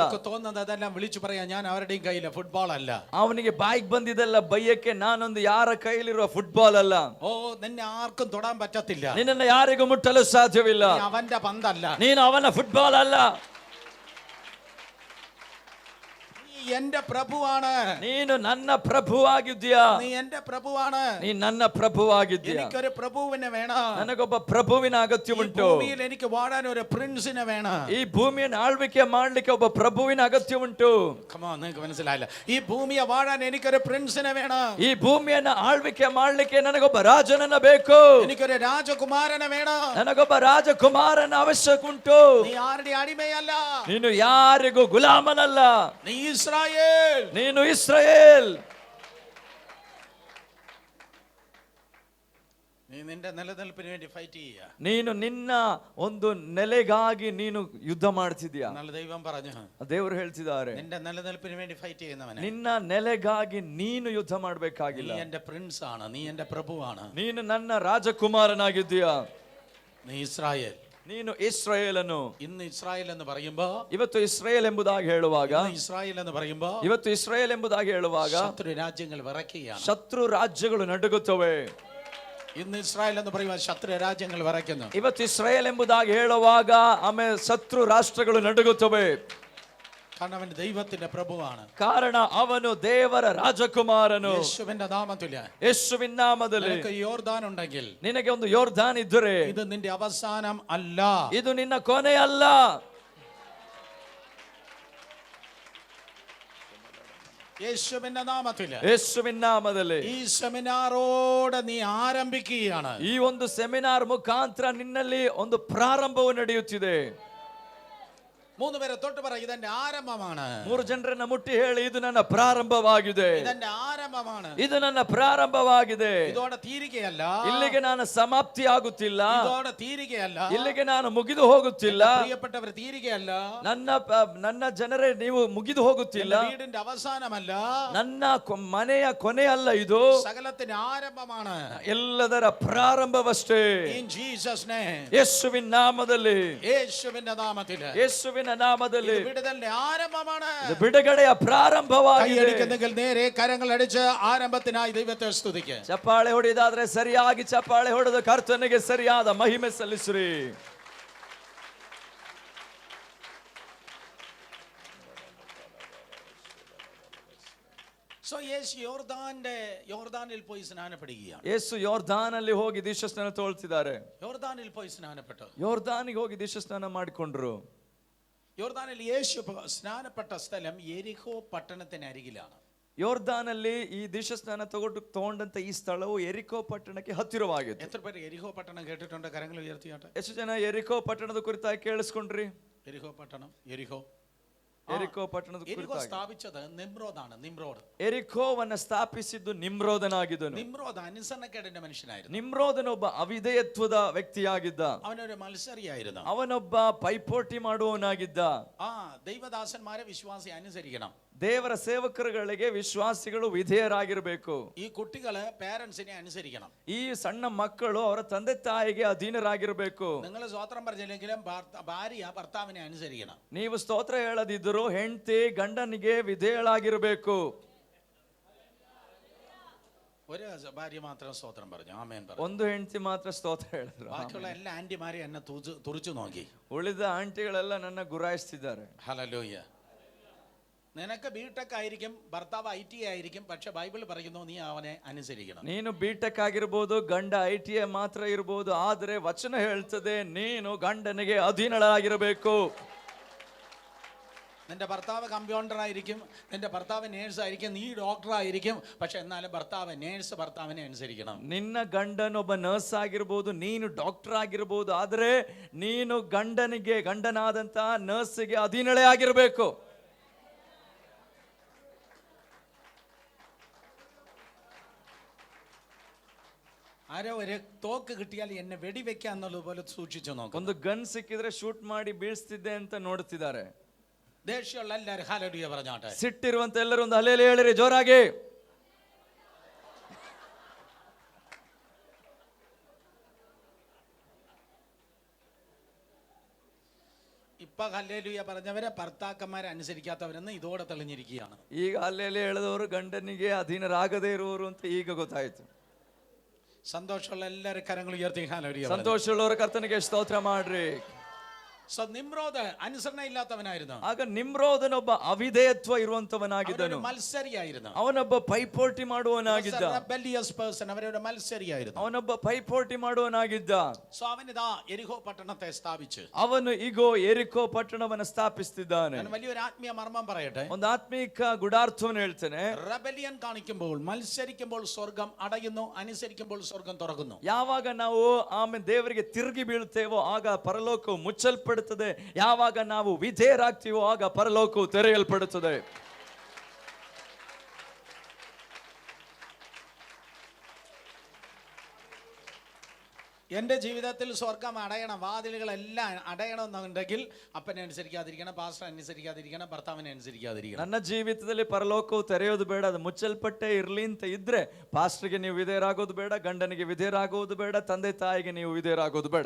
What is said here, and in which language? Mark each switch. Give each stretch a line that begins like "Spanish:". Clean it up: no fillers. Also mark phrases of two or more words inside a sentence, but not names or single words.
Malayalam: തോന്നുന്നത് അതെല്ലാം വിളിച്ചു പറയാൻ ഞാൻ ആരുടെയും കയ്യിലെ ഫുട്ബോൾ ಅಲ್ಲ.
Kannada: ಅವನಿಗೆ ಬಾಯಿಗೆ ಬಂದಿದ್ದೆಲ್ಲ ಬೈಯಕ್ಕೆ ನಾನೊಂದು ಯಾರ ಕೈಲಿರುವ ಫುಟ್ಬಾಲ್ ಅಲ್ಲ.
Malayalam: ഓ, നിന്നെ ആർക്കും തൊടാൻ പറ്റത്തില്ല,
Kannada: ನಿನ್ನನ್ನು ಯಾರಿಗೂ ಮುಟ್ಟಲು ಸಾಧ್ಯವಿಲ್ಲ,
Malayalam: അവന്റെ പന്തല്ല,
Kannada: ನೀನು ಅವನ ಫುಟ್ಬಾಲ್ ಅಲ್ಲ,
Malayalam: എന്റെ പ്രഭുവാണ്,
Kannada: ನೀನು ನನ್ನ ಪ್ರಭುವಾಗಿದ್ದೀಯಾ,
Malayalam: നീ എന്റെ പ്രഭുവാണ്,
Kannada: ನೀ ನನ್ನ ಪ್ರಭುವಾಗಿದ್ದೀಯಾ.
Malayalam: എനിക്കൊരു പ്രഭുവിനെ വേണം,
Kannada: ನನಗೊಬ್ಬ ಪ್ರಭುವಿನ ಅಗತ್ಯವುಂಟು.
Malayalam: ഭൂമിയിൽ എനിക്ക് വാഴാൻ ഒരു പ്രിൻസിനെ വേണം,
Kannada: ಈ ಭೂಮಿಯನ್ನು ಆಳ್ವಿಕೆ ಮಾಡ್ಲಿಕ್ಕೆ ಒಬ್ಬ ಪ್ರಭುವಿನ ಅಗತ್ಯವುಂಟು.
Malayalam: നിങ്ങൾക്ക് മനസ്സിലായില്ല? ഈ ಭೂಮಿಯ വാഴാൻ എനിക്കൊരു പ്രിൻസിനെ വേണം,
Kannada: ಈ ಭೂಮಿಯನ್ನು ಆಳ್ವಿಕೆ ಮಾಡ್ಲಿಕ್ಕೆ ನನಗೊಬ್ಬ ರಾಜನನ್ನ ಬೇಕು,
Malayalam: എനിക്കൊരു രാജകുമാരനെ വേണം,
Kannada: ನನಗೊಬ್ಬ ರಾಜಕುಮಾರನ ಅವಶ್ಯಕ ಉಂಟು.
Malayalam: നീ ആരുടെ അടിമയല്ല,
Kannada: ನೀನು ಯಾರಿಗೂ ಗುಲಾಮನಲ್ಲ,
Malayalam: നീ ഇസ്രായേൽ,
Kannada: ನೀನು ಇಸ್ರಾಯೇಲ್.
Malayalam: നീ നിന്റെ നിലനിൽപ്പിന് വേണ്ടി ഫൈറ്റ് ചെയ്യുക,
Kannada: ನೀನು ನಿನ್ನ ಒಂದು ನೆಲೆಗಾಗಿ ನೀನು ಯುದ್ಧ ಮಾಡ್ತಿದ್ಯಾ.
Malayalam: നല്ല ദൈവം പറഞ്ഞു,
Kannada: ದೇವರು ಹೇಳ್ತಿದ್ದಾರೆ,
Malayalam: നിന്റെ നിലനിൽപ്പിന് വേണ്ടി ഫൈറ്റ് ചെയ്യുന്നവനെ,
Kannada: ನಿನ್ನ ನೆಲೆಗಾಗಿ ನೀನು ಯುದ್ಧ ಮಾಡ್ಬೇಕಾಗಿಲ್ಲ.
Malayalam: നീ എന്റെ പ്രിൻസ് ആണ്, നീ എന്റെ പ്രഭുവാണ്,
Kannada: ನೀನು ನನ್ನ ರಾಜಕುಮಾರನಾಗಿದ್ದೀಯಾ,
Malayalam: നീ ഇസ്രായേൽ.
Kannada: ನೀನು ಇಸ್ರಾಯೇಲನು.
Malayalam: ഇന്ന് ഇസ്രായേൽ എന്ന് പറയുമ്പോ,
Kannada: ಇವತ್ತು ಇಸ್ರಾಯೇಲ್ ಎಂಬುದಾಗಿ ಹೇಳುವಾಗ,
Malayalam: ഇസ്രായേൽ എന്ന് പറയുമ്പോ
Kannada: ಇವತ್ತು ಇಸ್ರಾಯೇಲ್ ಎಂಬುದಾಗಿ ಹೇಳುವಾಗ
Malayalam: ശത്രു രാജ്യങ്ങൾ വിറയ്ക്കുകയാണ്,
Kannada: ಶತ್ರು ರಾಜ್ಯಗಳು ನಡುಗುತ್ತವೆ.
Malayalam: ഇന്ന് ഇസ്രായേൽ എന്ന് പറയുമ്പോൾ ശത്രു രാജ്യങ്ങൾ വിറയ്ക്കുന്നു.
Kannada: ಇವತ್ತು ಇಸ್ರಾಯೇಲ್ ಎಂಬುದಾಗಿ ಹೇಳುವಾಗ ಆಮೇಲೆ ಶತ್ರು ರಾಷ್ಟ್ರಗಳು ನಡುಗುತ್ತವೆ.
Malayalam: കാരണം അവൻ ദൈവത്തിന്റെ പ്രഭുവാണ്,
Kannada: ಕಾರಣ ಅವನು ದೇವರ ರಾಜಕುಮಾರನು.
Malayalam: യേശുവിന്റെ നാമത്തില്,
Kannada: ಯೇಸುವಿನ ನಾಮದಲ್ಲಿ
Malayalam: നിനക്ക് യോർദാൻ ഉണ്ടെങ്കിൽ,
Kannada: ನಿನಗೆ ಒಂದು ಯೋರ್ದಾನ್ ಇದ್ದರೆ,
Malayalam: ഇത് നിന്റെ അവസാനം അല്ല,
Kannada: ಇದು ನಿನ್ನ ಕೊನೆ ಅಲ್ಲ.
Malayalam: യേശുവിന്റെ നാമത്തില്,
Kannada: ಯೇಸುವಿನ ನಾಮದಲ್ಲಿ
Malayalam: ഈ സെമിനാറോടെ നീ ആരംഭിക്കുകയാണ്.
Kannada: ಈ ಒಂದು ಸೆಮಿನಾರ್ ಮುಖಾಂತರ ನಿನ್ನಲ್ಲಿ ಒಂದು ಪ್ರಾರಂಭವು ನಡೆಯುತ್ತಿದೆ.
Malayalam: 3 പേരെ തൊട്ട് പറ, ഇതെന്റെ ആരംഭമാണ്.
Kannada: 3 ಜನರನ್ನ ಮುಟ್ಟಿ ಹೇಳಿ, ಇದು ನನ್ನ ಪ್ರಾರಂಭವಾಗಿದೆ,
Malayalam: ഇതെന്റെ ആരംഭമാണ്,
Kannada: ಇದು ನನ್ನ ಪ್ರಾರಂಭವಾಗಿದೆ.
Malayalam: ഇതോടെ തീരുകയല്ല,
Kannada: ಇಲ್ಲಿಗೆ ನಾನು ಸಮಾಪ್ತಿ ಆಗುತ್ತಿಲ್ಲ,
Malayalam: ഇതോടെ തീരുകയല്ല,
Kannada: ಇಲ್ಲಿಗೆ ನಾನು ಮುಗಿದು ಹೋಗುತ್ತಿಲ್ಲ.
Malayalam: പ്രിയപ്പെട്ടവർ, തീരുകയല്ല,
Kannada: ನನ್ನ ಜನರೇ, ನೀವು ಮುಗಿದು ಹೋಗುತ್ತಿಲ್ಲ.
Malayalam: വീടിന്റെ അവസാനമല്ല,
Kannada: ನನ್ನ ಮನೆಯ ಕೊನೆ ಅಲ್ಲ, ಇದು
Malayalam: സകലത്തിന്റെ ആരംഭമാണ്.
Kannada: ಎಲ್ಲದರ ಪ್ರಾರಂಭವಷ್ಟೇ.
English: In Jesus name,
Kannada: ಯೇಸುವಿನ ನಾಮದಲ್ಲಿ,
Malayalam: യേശുവിന്റെ നാമത്തില്,
Kannada: ಯೇಸುವಿನ ನಾಮದಲ್ಲಿ
Malayalam: ഇത് വിടുതലിന്റെ ആരംഭമാണ്.
Kannada: ಇದು ಬಿಡುಗಡೆಯ ಪ್ರಾರಂಭವಾಗಿದೆ.
Malayalam: കൈയടിക്കുന്നെങ്കിൽ നേരെ കരങ്ങൾ അടിച്ച് ആരംഭത്തിനായി ദൈവത്തെ സ്തുതിക്ക്.
Kannada: ಚಪ್ಪಾಳೆ ಹೊಡೆದಾದ್ರೆ ಸರಿಯಾಗಿ ಚಪ್ಪಾಳೆ ಹೊಡೆದು ಕರ್ತನಿಗೆ ಸರಿಯಾದ ಮಹಿಮೆ ಸಲ್ಲಿಸ್ರಿ.
Malayalam: സോ യേശു യോർദാനിൽ പോയി സ്നാനപ്പെടുകയാണ്.
Kannada: ಯೇಸು ಯೋರ್ದಾನಲ್ಲಿ ಹೋಗಿ ದೀಕ್ಷಾಸ್ನಾನ ತಗೊಳ್ತಿದ್ದಾರೆ.
Malayalam: യോർദാനിൽ പോയി സ്നാനപ്പെട്ടു.
Kannada: ಯೋರ್ದಾನಿಗೆ ಹೋಗಿ ದೀಕ್ಷಾಸ್ನಾನ ಮಾಡಿಕೊಂಡ್ರು.
Malayalam: യോർദാനിൽ യേശു സ്നാനപ്പെട്ട സ്ഥലം യെരിഹോ പട്ടണത്തിന് അരികിലാണ്.
Kannada: ಯೋರ್ದಾನಲ್ಲಿ ಈ ದೀಕ್ಷಾಸ್ನಾನ ತಗೊಂಡಂತ ಈ ಸ್ಥಳವು ಎರಿಕೋ ಪಟ್ಟಣಕ್ಕೆ ಹತ್ತಿರವಾಗಿದೆ.
Malayalam: എത്ര പേര് യെരിഹോ പട്ടണം കേട്ടിട്ടുണ്ട്? കരങ്ങൾ ഉയർത്തിയാട്ടെ.
Kannada: ಎಷ್ಟು ಜನ ಎರಿಕೋ ಪಟ್ಟಣದ ಕುರಿತಾಗಿ ಕೇಳಿಸ್ಕೊಂಡ್ರಿ?
Malayalam: യെരിഹോ പട്ടണം, യെരിഹോ
Kannada: ಎರಿಕೋ ಪಟ್ಟಣದ ಎರಿಕೋ ಕುರಿತಾಗಿ.
Malayalam: സ്ഥാപിച്ചത് നിമ്രോദാണ്. നിമ്രോദ്
Kannada: ಎರಿಕೋವನ್ನ ಸ್ಥಾಪಿಸಿದ್ದು ನಿಮ್ರೋದನಾಗಿದ್ದನು.
Malayalam: നിമ്രോദ് അനുസരണക്കേടിന്റെ മനുഷ്യനായിരുന്നു.
Kannada: ನಿಮ್ರೋದನೊಬ್ಬ ಅವಿಧೇಯತ್ವದ ವ್ಯಕ್ತಿಯಾಗಿದ್ದ.
Malayalam: അവനൊരു മത്സരിയായിരുന്നു.
Kannada: ಅವನೊಬ್ಬ ಪೈಪೋಟಿ ಮಾಡುವವನಾಗಿದ್ದ.
Malayalam: ദൈവദാസന്മാരെ വിശ്വാസി അനുസരിക്കണം.
Kannada: ದೇವರ ಸೇವಕರುಗಳಿಗೆ ವಿಶ್ವಾಸಿಗಳು ವಿಧೇಯರಾಗಿರಬೇಕು.
Malayalam: ഈ കുട്ടികള് പേരൻസിനെ അനുസരിക്കണം.
Kannada: ಈ ಸಣ್ಣ ಮಕ್ಕಳು ಅವರ ತಂದೆ ತಾಯಿಗೆ ಅಧೀನರಾಗಿರಬೇಕು.
Malayalam: നിങ്ങൾ സ്വോത്രം പറഞ്ഞില്ലെങ്കിലും ഭാര്യ ഭർത്താവിനെ അനുസരിക്കണം.
Kannada: ನೀವು ಸ್ತೋತ್ರ ಹೇಳದಿದ್ದರೂ ಹೆಂಡತಿ ಗಂಡನಿಗೆ ವಿಧೇಯಳಾಗಿರಬೇಕು.
Malayalam: ഒരു ഭാര്യ മാത്രം സ്തോത്രം പറഞ്ഞു, ആമേൻ പറഞ്ഞു.
Kannada: ಒಂದು ಹೆಂಡತಿ ಮಾತ್ರ ಸ್ತೋತ್ರ ಹೇಳಿದ್ರು.
Malayalam: ബാക്കിയുള്ള എല്ലാ ആന്റിമാരും എന്നെ തുറിച്ചു നോക്കി.
Kannada: ಉಳಿದ ಆಂಟಿಗಳೆಲ್ಲ ನನ್ನ ಗುರಾಯಿಸ್ತಿದ್ದಾರೆ.
Malayalam: ഹല്ലേലൂയ. നിനക്ക് ബിടെക് ആയിരിക്കും, ഭർത്താവ് IT ആയിരിക്കും, പക്ഷെ ബൈബിൾ പറയുന്നു നീ അവനെ അനുസരിക്കണം.
Kannada: ನೀನು ಬಿಟೆಕ್ ಆಗಿರ್ಬೋದು, ಗಂಡ ITI ಮಾತ್ರ ಇರ್ಬೋದು, ಆದರೆ ವಚನ ಹೇಳ್ತದೆ ನೀನು ಗಂಡನಿಗೆ ಅಧೀನಳಾಗಿರಬೇಕು.
Malayalam: നിന്റെ ഭർത്താവ് കമ്പ്യൂട്ടർ ആയിരിക്കും, നിന്റെ ഭർത്താവ് നേഴ്സ് ആയിരിക്കും, നീ ഡോക്ടർ ആയിരിക്കും, പക്ഷെ എന്നാലും ഭർത്താവിനെ അനുസരിക്കണം.
Kannada: ನಿನ್ನ ಗಂಡನೊಬ್ಬ ನರ್ಸ್ ಆಗಿರ್ಬೋದು, ನೀನು ಡಾಕ್ಟರ್ ಆಗಿರ್ಬೋದು, ಆದರೆ ನೀನು ಗಂಡನಾದಂತ ನರ್ಸ್ಗೆ ಅಧೀನಳೇ ಆಗಿರಬೇಕು.
Malayalam: ആരോ ഒരു തോക്ക് കിട്ടിയാൽ എന്നെ വെടിവെക്കാന്നുള്ളത് പോലെ സൂക്ഷിച്ചു നോക്കും.
Kannada: ಒಂದು ಗನ್ ಸಿಕ್ಕಿದ್ರೆ ಶೂಟ್ ಮಾಡಿ ಬೀಳ್ಸ್ತಿದ್ದೆ ಅಂತ ನೋಡ್ತಿದ್ದಾರೆ.
Malayalam: ദേഷ്യമുള്ള എല്ലാവരും ഹല്ലേലൂയ പറഞ്ഞാട്ടെ.
Kannada: ಸಿಟ್ಟಿರುವಂತ ಎಲ್ಲರೂ ಒಂದು ಹಲ್ಲೇಲೂಯ ಹೇಳಿರಿ ಜೋರಾಗಿ.
Malayalam: ഇപ്പൊ ഹല്ലേലൂയ പറഞ്ഞവരെ ഭർത്താക്കന്മാരെ അനുസരിക്കാത്തവരെന്ന് ഇതോടെ തെളിഞ്ഞിരിക്കുകയാണ്.
Kannada: ಈಗ ಹಲ್ಲೇಲೂಯ ಹೇಳಿದವರು ಗಂಡನಿಗೆ ಅಧೀನರಾಗದೇ ಇರುವವರು ಅಂತ ಈಗ ಗೊತ್ತಾಯ್ತು.
Malayalam: സന്തോഷമുള്ള എല്ലാവരും കരങ്ങൾ ഉയർത്തി ഹല്ലേലൂയ.
Kannada: ಸಂತೋಷವುಳ್ಳವರ ಕರ್ತನಿಗೆ ಸ್ತೋತ್ರ ಮಾಡ್ರಿ.
Malayalam: നിമ്രോദ് അനുസരണ ഇല്ലാത്തവനായിരുന്നു.
Kannada: ಆಗ ನಿಮ್ರೋದನೊಬ್ಬ ಅವಿಧೇಯತ್ವ ಇರುವಂತವನಾಗಿದ್ದನು.
Malayalam: മത്സരിയായിരുന്നു.
Kannada: ಅವನೊಬ್ಬ ಪೈಪೋಟಿ ಮಾಡುವವನಾಗಿದ್ದ.
Malayalam: അവരൊരു മത്സരിയായിരുന്നു.
Kannada: ಅವನೊಬ್ಬ ಪೈಪೋಟಿ ಮಾಡುವವನಾಗಿದ್ದ.
Malayalam: അവനിതാ എരിഹോ പട്ടണത്തെ സ്ഥാപിച്ചു.
Kannada: ಅವನು ಈಗೋ ಎರಿಕೋ ಪಟ್ಟಣವನ್ನು ಸ್ಥಾಪಿಸುತ್ತಿದ್ದಾನೆ.
Malayalam: ഞാൻ വലിയൊരു ആത്മീയ മർമ്മം പറയട്ടെ.
Kannada: ಒಂದು ಆತ್ಮೀಕ ಗುಡಾರ್ಥವನ್ನು ಹೇಳ್ತೇನೆ.
Malayalam: റെബലിയൻ കാണിക്കുമ്പോൾ, മത്സരിക്കുമ്പോൾ സ്വർഗം അടയുന്നു, അനുസരിക്കുമ്പോൾ സ്വർഗം തുറക്കുന്നു.
Kannada: ಯಾವಾಗ ನಾವು ಆಮೇಲೆ ದೇವರಿಗೆ ತಿರುಗಿ ಬೀಳ್ತೇವೋ ಆಗ ಪರಲೋಕವು ಮುಚ್ಚಲ್ಪಡುತ್ತದೆ. ಯಾವಾಗ ನಾವು ವಿಧೇಯರಾಗ್ತೀವೋ ಆಗ ಪರಲೋಕವು ತೆರೆಯಲ್ಪಡುತ್ತದೆ.
Malayalam: എൻ്റെ ജീവിതത്തിൽ സ്വർഗം അടയണം, വാതിലുകളെല്ലാം അടയണമെന്നുണ്ടെങ്കിൽ അപ്പനെ അനുസരിക്കാതിരിക്കണം, പാസ്റ്റർ അനുസരിക്കാതിരിക്കണം, ഭർത്താവിനെ അനുസരിക്കാതിരിക്കണം.
Kannada: ನನ್ನ ಜೀವಿತದಲ್ಲಿ ಪರಲೋಕವು ತೆರೆಯೋದು ಬೇಡ, ಅದು ಮುಚ್ಚಲ್ಪಟ್ಟೆ ಇರ್ಲಿ ಅಂತ ಇದ್ರೆ ಪಾಸ್ಟರ್ಗೆ ನೀವು ವಿಧೇಯರಾಗೋದು ಬೇಡ, ಗಂಡನಿಗೆ ವಿಧೇಯರಾಗೋದು ಬೇಡ, ತಂದೆ ತಾಯಿಗೆ ನೀವು ವಿಧೇಯರಾಗೋದು ಬೇಡ.